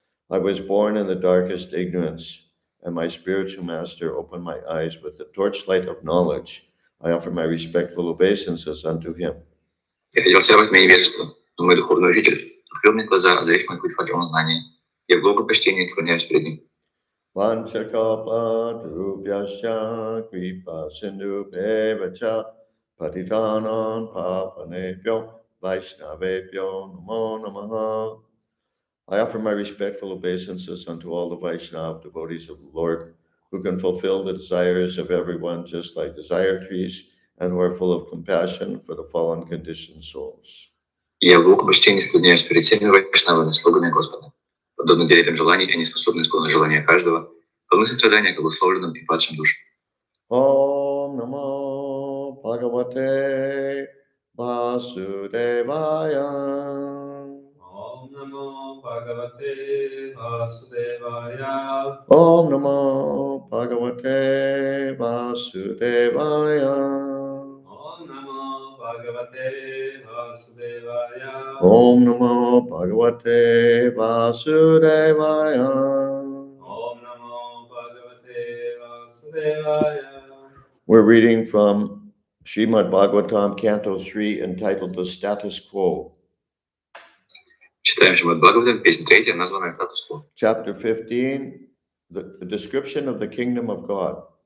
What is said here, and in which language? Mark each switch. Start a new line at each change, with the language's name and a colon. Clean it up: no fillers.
English: I was born in the darkest ignorance, and my spiritual master opened my eyes with the torchlight of knowledge. I offer my respectful obeisances unto him.
Russian: Я родился во тьме невежества, но мой духовный учитель открыл мне глаза, озарив мой путь факелом знания. Я в глубоком почтении склоняюсь перед ним.
Sanskrit: Vanchakapa Drupyascha Kripa Sindhu Bevacha Patitanan Pavanebhyo Vaishnavebhyo Namo Namaha.
English: I offer my respectful obeisances unto all the Vaishnava devotees of the Lord, who can fulfill the desires of everyone just like desire trees, and who are full of compassion for the fallen conditioned souls.
Russian: Я в глубоком почтении склоняюсь перед всеми вайшнавами, слугами Господа. Подобно деревьям желаний, они способны исполнить желания каждого, полны сострадания к обусловленным и падшим душам.
Sanskrit: Om Namo Bhagavate Vasudevaya. Om Namo Bhagavate Vasudevaya. Om Namo Bhagavate Vasudevaya. Om Namo Bhagavate Vasudevaya. Om Namo Bhagavate Vasudevaya. Om Namo Bhagavate Vasudevaya.
English: We're reading from Srimad Bhagavatam, Canto 3, entitled The Status Quo.
Russian: Читаем Шримад Бхагаватам, песня 3, названная «Статус-кво».
English: Chapter 15, the description of the kingdom of God.